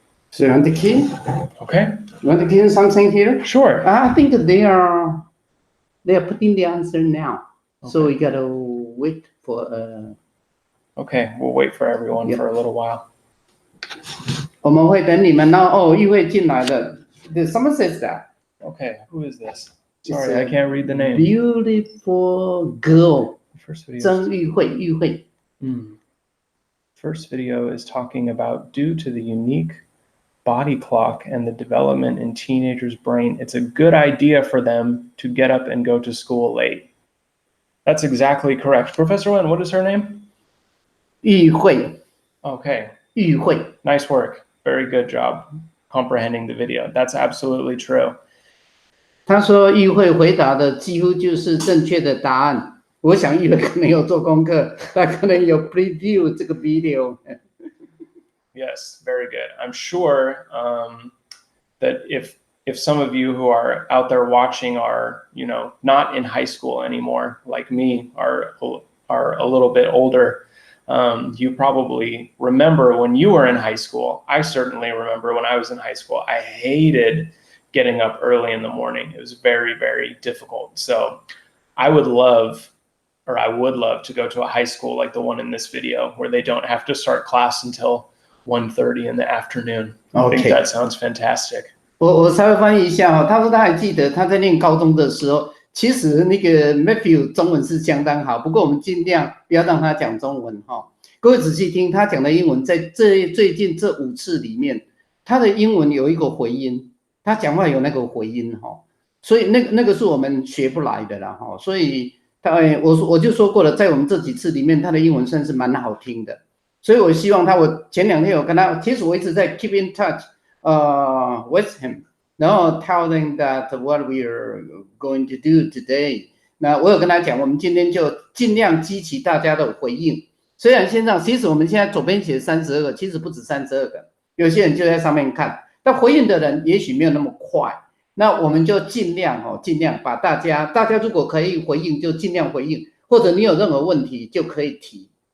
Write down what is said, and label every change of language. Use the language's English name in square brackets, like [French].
[English] So you want the key? Okay. You want to give something here? Sure. I think they are putting the answer now. Okay. So we gotta wait for Okay, we'll wait for everyone for a little while. [Chinese] 我们会等你们议会进来了。 [English] Someone says that. Okay, who is this? Sorry, I can't read the name. Beautiful girl. First video. [Chinese] 曾玉慧。 [English] First video is talking about due to the unique body clock and the development in teenagers' brain, it's a good idea for them to get up and go to school late. That's exactly correct. Professor Wen, what is her name? [Chinese] 玉慧. [English] Okay. [Chinese] 玉慧. [English] Nice work. Very good job comprehending the video. That's absolutely true. [Chinese] 他说玉慧回答的几乎就是正确的答案。我想玉慧可能有做功课，他可能有 preview 这个 video. [English] Yes, very good. I'm sure that if some of you who are out there watching are, not in high school anymore, like me, are a little bit older, you probably remember when you were in high school. I certainly remember when I was in high school. I hated getting up early in the morning. It was very, very difficult. So I would love to go to a high school like the one in this video where they don't have to start class until 1:30 in the afternoon. I think that sounds fantastic. [Chinese] 我稍微翻译一下他说他还记得他在念高中的时候，其实那个 Matthew 中文是相当好，不过我们尽量不要让他讲中文各位仔细听他讲的英文，在最近这5次里面，他的英文有一个回音，他讲话有那个回音所以那个是我们学不来的啦所以我就说过了，在我们这几次里面，他的英文算是蛮好听的。所以我希望我前2天有跟他，其实我一直在 [English] keep in touch with him， [Chinese] 然后 [English] tell them that what we are going to do today。 [Chinese] 那我有跟他讲，我们今天就尽量激起大家的回应。虽然线上，其实我们现在左边写32个，其实不止32个，有些人就在上面看，但回应的人也许没有那么快。那我们就尽量把大家如果可以回应就尽量回应，或者你有任何问题就可以提。